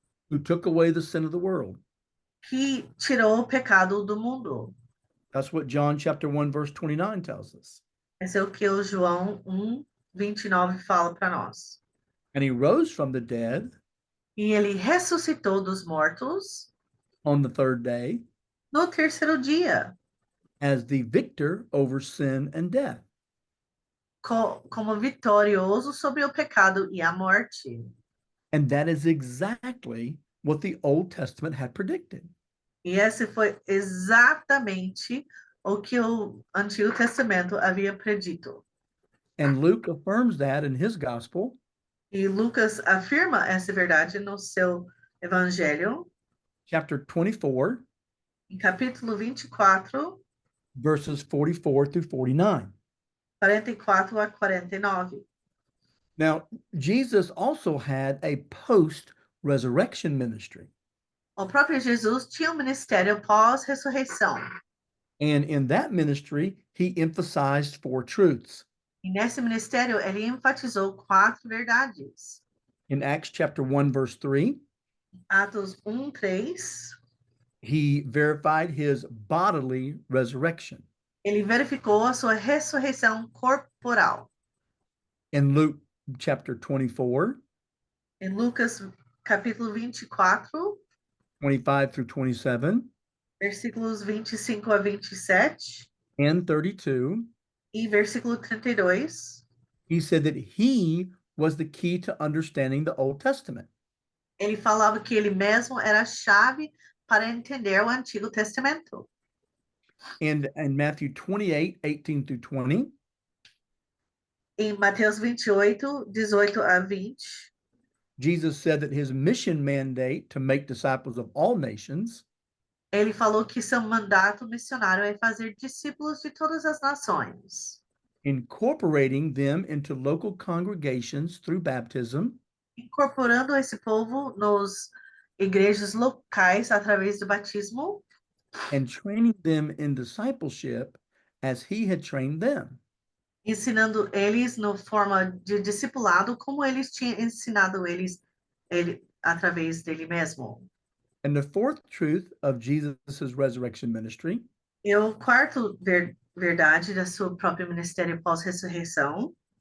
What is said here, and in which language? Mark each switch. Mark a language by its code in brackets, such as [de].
[en] who took away the sin of the world. [pt] que tirou o pecado do mundo. [en] That's what John chapter 1 verse 29 tells us. [pt] Esse é o que o João 1, 29 fala para nós. [en] And he rose from the dead [pt] e ele ressuscitou dos mortos [en] on the third day [pt] no terceiro dia, [en] as the victor over sin and death. [pt] como vitorioso sobre o pecado e a morte. [en] And that is exactly what the Old Testament had predicted. [pt] E esse foi exatamente o que o Antigo Testamento havia predito. [en] And Luke affirms that in his gospel [pt] E Lucas afirma essa verdade no seu Evangelho, [en] chapter 24, [pt] em capítulo 24, [en] verses 44 through 49. [pt] 44 a 49. [en] Now, Jesus also had a post-resurrection ministry. [pt] O próprio Jesus tinha um ministério pós-ressurreição. [en] And in that ministry, he emphasized four truths. [pt] E nesse ministério, ele enfatizou 4 verdades. [en] In Acts chapter 1, verse 3, [pt] Atos 1:3, [en] he verified his bodily resurrection. [pt] ele verificou a sua ressurreição corporal. [en] In Luke chapter 24, [pt] Em Lucas capítulo 24, [en] 25 through 27, [pt] versículos 25 a 27 [en] and 32, [pt] e versículo 32, [en] he said that he was the key to understanding the Old Testament. [pt] ele falava que ele mesmo era a chave para entender o Antigo Testamento. [en] And in Matthew 28, 18 through 20, [pt] Em Mateus 28, 18 a 20, [en] Jesus said that his mission mandate to make disciples of all nations [pt] ele falou que seu mandato missionário é fazer discípulos de todas as nações, [en] incorporating them into local congregations through baptism, [pt] incorporando esse povo nos igrejas locais através do batismo [en] and training them in discipleship as he had trained them. [pt] ensinando eles no forma de discipulado como eles tinham ensinado ele através dele mesmo. [en] And the fourth truth of Jesus' resurrection ministry [pt] E o quarto verdade da sua própria ministério pós-ressurreição